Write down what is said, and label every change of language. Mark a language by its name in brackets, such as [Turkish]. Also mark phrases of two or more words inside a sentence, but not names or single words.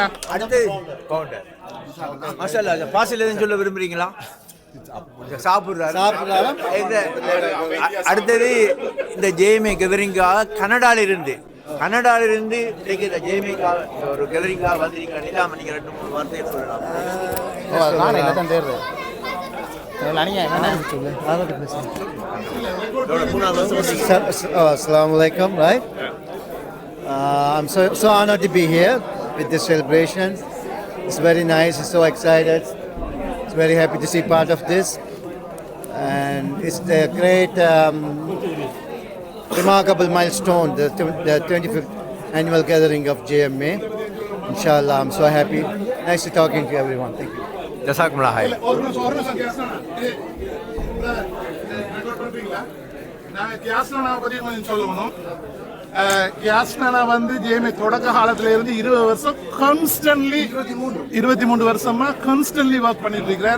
[Tamil] அடுத்து [Arabic] ما شاء الله. [Tamil] ஃபாசில் எதுவும் சொல்ல விரும்புறீங்களா? சாப்பிட்றாரு. அடுத்தது இந்த ஜேஎம்ஏ கெதரிங்காக கனடாலிருந்து இந்த ஜேஎம்ஏக்காக ஒரு கெதரிங்காக வந்திருக்காங்க. இல்லாமல் நீங்கள் 2-3 வார்த்தையை சொல்லலாம். [Arabic] السلام عليكم, [English] right? I'm so honored to be here with this celebration. It's very nice. It's so excited. It's very happy to see part of this, and it's a great, remarkable milestone, the 25th annual gathering of JMA. Inshallah, I'm so happy. Nice to talking to everyone. Thank you. [Arabic] جزاكم الله خير. [Tamil] கியாஸ்னா வந்து ஜேஎம்ஏ தொடக்க காலத்துல இருந்து 20 வருஷம் கான்ஸ்டன்ட்லி 23 வருஷமா கான்ஸ்டன்ட்லி ஒர்க் பண்ணிட்டு இருக்கிறார்.